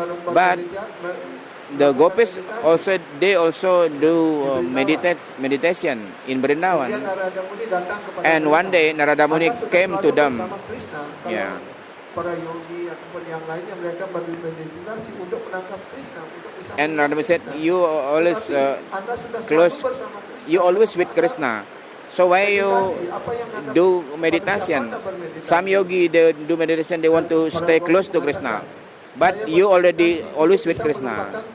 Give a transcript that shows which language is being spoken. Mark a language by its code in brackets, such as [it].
[en] But the gopis also they also do meditation in Vrindavan. And one day Narada Muni came to them. Yeah. [id] Para yogi ataupun yang lainnya mereka bermeditasi untuk menangkap Krishna, untuk bisa. [en] And Narada Muni said, you always close, you always with Krishna. So why you do meditation? Some yogi they do meditation, they want to stay close to Krishna, but you already always with Krishna.